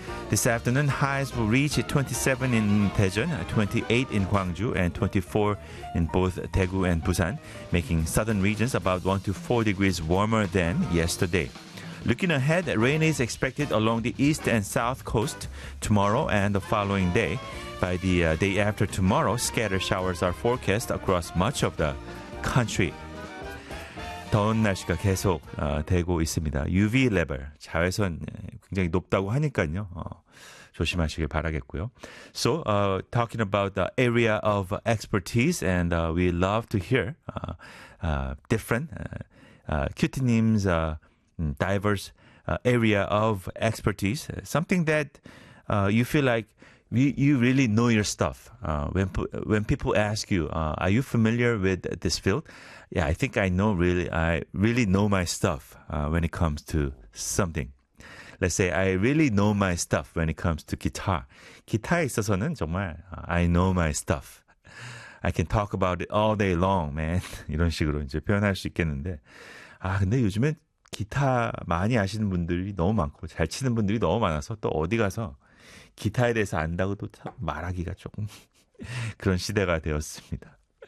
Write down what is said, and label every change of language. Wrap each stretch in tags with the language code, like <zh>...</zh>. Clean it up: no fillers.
<en>This afternoon, highs will reach 27 in Daejeon, 28 in Gwangju, and 24 in both Daegu and Busan, making southern regions about 1 to 4 degrees warmer than yesterday. Looking ahead, rain is expected along the east and south coast tomorrow and the following day. By the day after tomorrow, scattered showers are forecast across much of the country.</en> <ko>더운 날씨가 계속 되고 있습니다. UV 레벨, 자외선 굉장히 높다고 하니까요. 조심하시길 바라겠고요.</ko> <en>So, talking about the area of expertise, and we love to hear different Cutie님's diverse area of expertise. Something that you feel like you really know your stuff. When people ask you, are you familiar with this field? Yeah, I think I really know my stuff when it comes to something. Let's say I really know my stuff when it comes to guitar.</en> <ko>기타에 있어서는 정말</ko> <en>I know my stuff. I can talk about it all day long, man.</en> <ko>이런 식으로 이제 표현할 수 있겠는데. 아, 근데 요즘에 기타 많이 아시는 분들이 너무 많고 잘 치는 분들이 너무 많아서 또 어디 가서 기타에 대해서 안다고 또 말하기가 조금 그런 시대가 되었습니다.</ko>